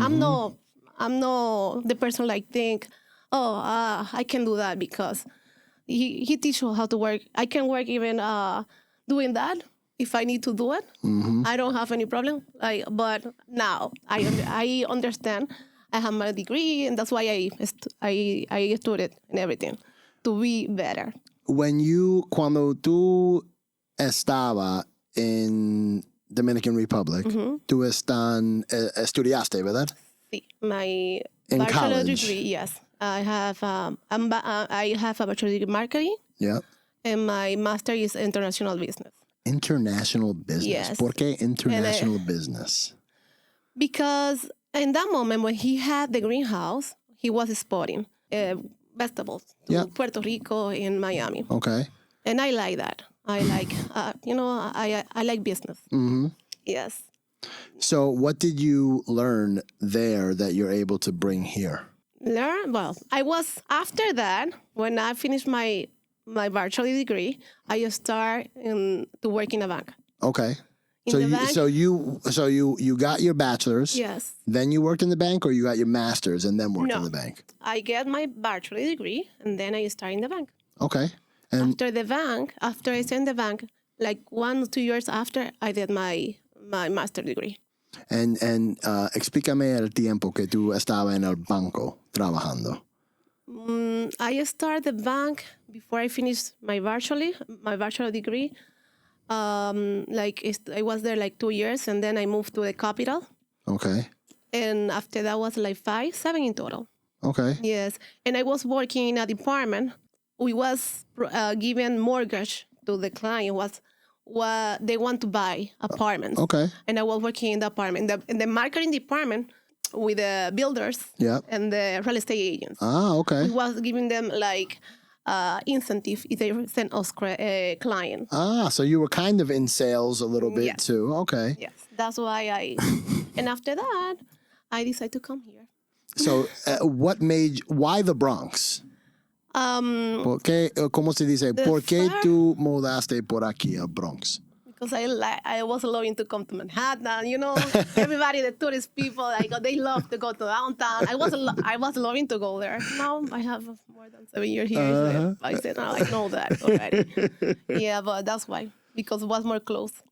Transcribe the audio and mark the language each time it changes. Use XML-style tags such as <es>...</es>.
<en>I'm not the person like think, I can do that because he teach us how to work. I can work even doing that if I need to do it. I don't have any problem. But now I understand. I have my degree, and that's why I studied and everything to be better.</en> <es>Cuando tú estaba en Dominican Republic, tú estudiaste, ¿verdad? Sí,</es> <en>my in bachelor college. degree. Yes, I have a bachelor degree in marketing. Yeah. And my master is international business. International business. Yes.</en> <es>¿Por qué international business?</es> <en>Because in that moment when he had the greenhouse, he was exporting vegetables to Puerto Rico and Miami. Okay. And I like that. I like, I like business. Mm-hmm. Yes. So what did you learn there that you're able to bring here? Well, after that, when I finished my bachelor degree, I start to work in a bank. Okay. So you got your bachelor's. Yes. Then you worked in the bank, or you got your master's and then worked in the bank? I get my bachelor degree and then I start in the bank. Okay. And after I stayed in the bank, like 1 or 2 years after, I did my master degree.</en> <es>And explícame el tiempo que tú estabas en el banco trabajando.</es> <en>I started the bank before I finished my bachelor degree. I was there like 2 years, and then I moved to the capital. Okay. And after that was like 7 in total. Okay. Yes, and I was working in a department. We was given mortgage to the client. What they want to buy apartments. Okay. And I was working in the apartment, in the marketing department with the builders and the real estate agents. Ah, okay. We was giving them like incentive if they send us clients. Ah, so you were kind of in sales a little bit too. Okay. Yes, that's why and after that, I decided to come here. So why the Bronx?</en> <es>¿Cómo se dice? ¿Por qué tú mudaste por aquí al Bronx?</es> <en>Because I was loving to come to Manhattan. You know, everybody, the tourist people, they love to go to downtown. I was loving to go there. Now I have more than 7 years here. So I said, I know that already. Yeah, but that's why, because it was more close.</en>